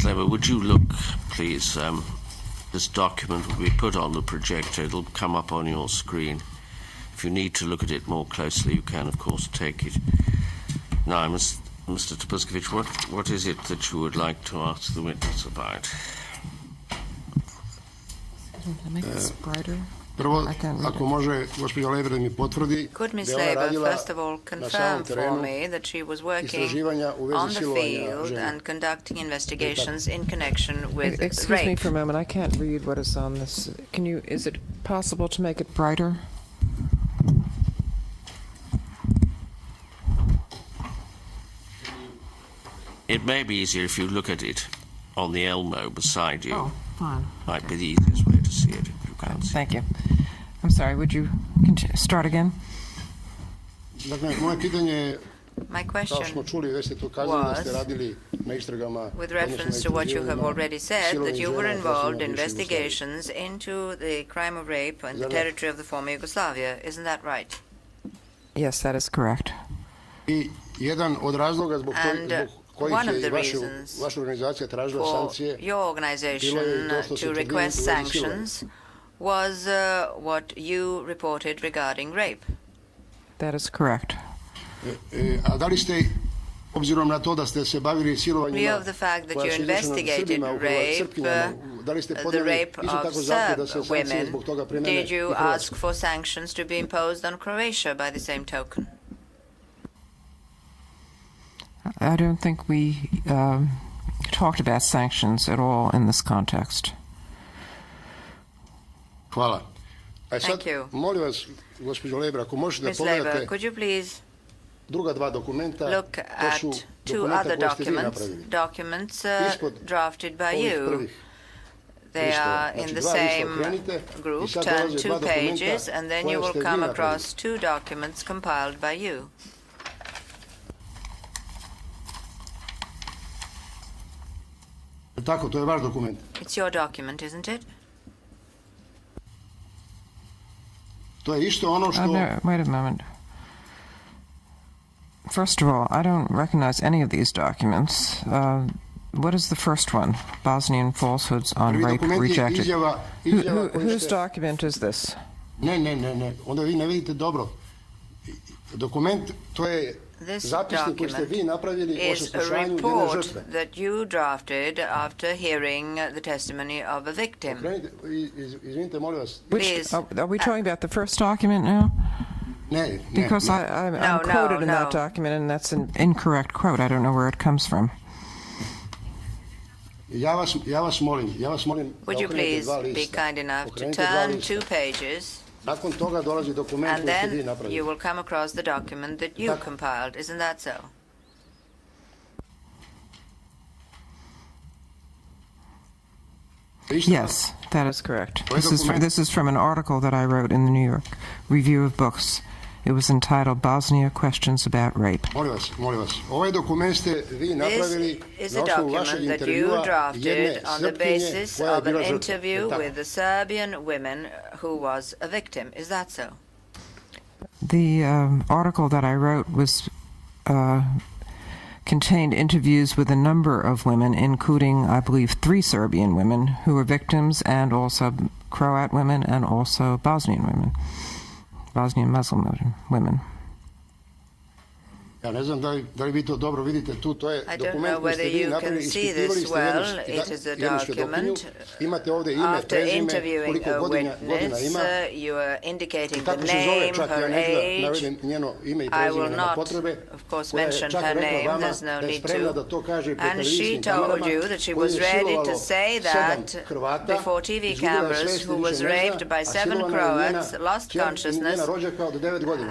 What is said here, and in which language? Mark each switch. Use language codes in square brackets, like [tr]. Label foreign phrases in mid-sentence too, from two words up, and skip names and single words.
[en] Leber, would you look, please? This document will be put on the projector. It'll come up on your screen. If you need to look at it more closely, you can, of course, take it. Now, Mr. Tapskovic, what is it that you would like to ask the witness about? Can I make this brighter? [sr] Prvo, ako može gospođa Leber da mi potvrdi da je ona radila [en] first of all confirm for me that she was working on the field and conducting investigations in connection with Excuse rape. me for a moment. I can't read what is on this. Is it possible to make it brighter? It may be easier if you look at it on the Elmo beside you. Oh, fine. Might be the easiest way to see it if you can't see. Thank you. I'm sorry, would you start again? [sr] Dakle, moje pitanje je, [en] My question [sr] kao smo čuli, već ste to kazali da ste radili na istragama, [en] with reference to what you have already said, that you were involved in investigations into the crime of rape on the territory of the former Yugoslavia. Isn't that right? Yes, that is correct. [sr] I jedan od razloga zbog [en] one of the reasons for your organization to request sanctions was what you reported regarding rape. That is correct. [sr] A da li ste, obzirom na to da ste se bavili silovanjima [en] of the fact that you investigated rape, the rape of Serb women, did you ask for sanctions to be imposed on Croatia by the same token? I don't think we talked about sanctions at all in this context. [sr] Hvala. A sad, [en] Thank you. [sr] molim vas, gospođo Leber, ako možete da pogledate [en] could you please [sr] druga 2 dokumenta, [en] look at 2 other documents drafted by you. They are in the same group. Turn 2 pages, and then you will come across 2 documents compiled by you. [sr] Tako, to je vaš dokument. [en] It's your document, isn't it? [sr] To je isto ono što... [en] Wait a moment. First of all, I don't recognize any of these documents. What is the first one? Bosnian falsehoods on rape rejected. Whose document is this? [sr] Ne. Onda vi ne vidite dobro. Dokument, to je zapisnik koji ste vi napravili o saslušanju jedne žrtve. [en] That you drafted after hearing the testimony of a victim. [sr] Izvinite, molim vas. [en] Are we talking about the first document now? [sr] Ne. [en] Because I'm quoted in that document, and that's an incorrect quote. I don't know where it comes from. [sr] Ja vas molim. [en] Would you please be kind enough to turn 2 pages? [sr] Nakon toga dolazi dokument koji ste vi napravili. [en] And then you will come across the document that you compiled. Isn't that so? Yes, that is correct. This is from an article that I wrote in the New York Review of Books. It was entitled Bosnia Questions About Rape. [sr] Molim vas. Ovaj dokument ste vi napravili na osnovu vašeg intervjua jedne [en] on the basis of an interview with the Serbian woman who was a victim. Is that so? The article that I wrote was contained interviews with a number of women, including, I believe, 3 Serbian women who were victims, and also Croat women, and also Bosnian women. Bosnian Muslim women. [sr] Ja ne znam da li vi to dobro vidite tu, to je dokument koji ste vi napravili, ispitivali ste jednu svjedokinju, imate ovdje ime, prezime, koliko godina ima, i kako se zove, čak ja neću da navedem njeno ime i prezime, nema potrebe, koja je čak rekla vama da je spremna da to kaže pred televizijskim kamerama, koji je silovalo 7 Hrvata, izgubila je svest žena, a silovana je njena rođaka od 9 godina.